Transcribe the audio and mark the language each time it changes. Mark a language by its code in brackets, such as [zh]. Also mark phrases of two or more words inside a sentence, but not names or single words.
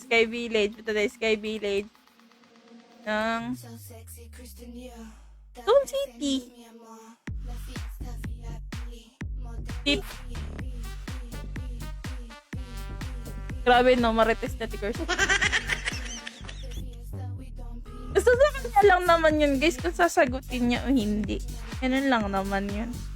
[tl] Sky Village. Ito na Sky Village. Ng [en] So sexy, Kristen Dior. Stone City. [es] Mi amor. La fiesta VIP. [tl] Tip. Grabe, no? Marites na Ate Kirsten. Gusto sa kanya lang naman yun, guys. Kung sasagutin niya o hindi. Ganun lang naman yun.